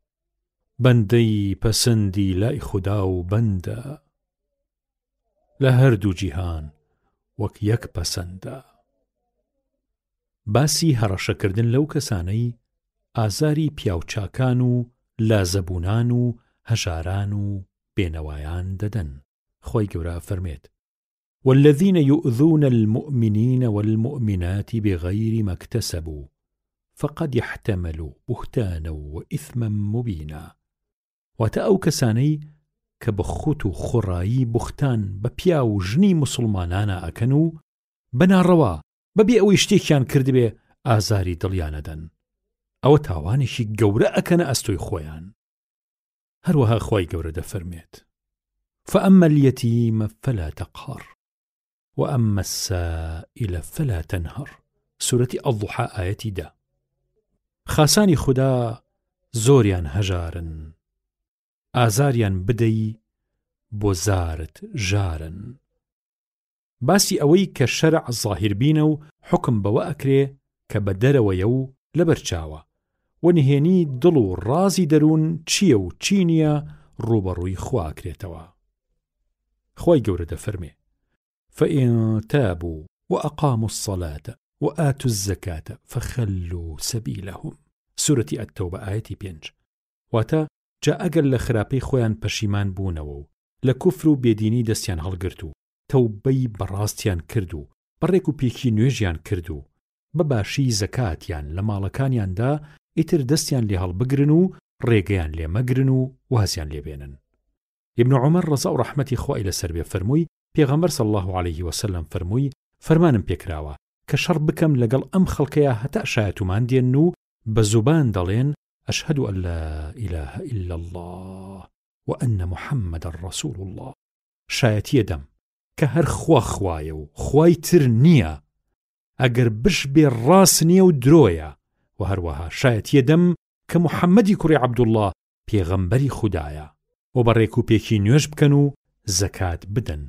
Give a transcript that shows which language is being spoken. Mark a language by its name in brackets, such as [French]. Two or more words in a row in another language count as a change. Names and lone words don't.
[Central Kurdish] بەندەی پەسەندی لای خودا و بەندە لە هەردوو جیهان وەک یەک پەسەندە. باسی هەڕەشەکردن لەو کەسانەی ئازاری پیاوچاکان و لازەبوونان و هەژاران و بێنەوایان دەدەن. خۆی گەورە فەرمێت: [Arabic] والذين يؤذون المؤمنين والمؤمنات بغير ما اكتسبوا فقد احتملوا بهتانا وإثما مبينا. [Central Kurdish] واتە ئەو کەسانەی کە بە خوت و خوڕایی بوختان بە پیا و ژنی مسلمانانە ئەکەن و بەناڕەوا بەبێ ئەوەی شتێکیان کردبێ ئازاری دڵیانەدەن، ئەوە تاوانێکی گەورە ئەکەنە ئەستۆی خۆیان. هەروەها خۆی گەورە دەفەرمێت: [Arabic] فأما اليتيم فلا تقهر وأما السائل فلا تنهر. سورة الضحى آية 10. [Central Kurdish] خاسانی خوددا زۆریان هەژارن، ئازاریان بدەی بۆ زارت ژارن. باسی ئەوەی کە شەرع زاهیربینە و حکم بەوە ئەکرێ کە بە دەرەوەیە و لەبەرچاوە و نهێنی دڵ و ڕازی دەروون چییە و چی نییە ڕوبەڕووی خوا کرێتەوە. خوای گەورە دەفەرمێ: [Arabic] فإن تابوا وأقاموا الصلاة وآتوا الزكاة فخلوا سبيلهم. سورة التوبة آية 5. [Central Kurdish] واتە جا ئەگەر لە خراپەی خۆیان پەشیمان بوونەوە و لە کوفر و بێدینی دەستیان هەڵگرت و تەوبەی بەڕاستیان کرد و بەڕێک و پێکی نوێژیان کرد و بەباشی زەکاتیان لە ماڵەکانیاندا، ئیتر دەستیان لێ هەڵبگرن و ڕێگەیان لێ مەگرن و وازیان لێبێنن. ابن عمر ڕەزا و ڕەحمەتی خوای لەسەر بێ فەرمووی پێغەمبەر [Arabic] صلی الله عليه وسلم [Central Kurdish] فەرمووی فەرمانم پێکراوە کە شەڕ بکەم لەگەڵ ئەم خەڵکەیە هەتا شایەتومان دێن و بە زوبان دەڵێن [Arabic] أشهد أن لا إله إلا الله وأن محمد رسول الله. [Central Kurdish] شایەتیە دەم کە هەر خوا خوایە و خوای تر نییە، ئەگەر بش بێ ڕاست نییە و درۆیە، و هەروەها شایەتیە دەم کە محەممەدی کوڕی عەبدوڵڵاه پێغەمبەری خودایە و بەڕێک و پێکی نوێژ بکەن و زەکات بدەن.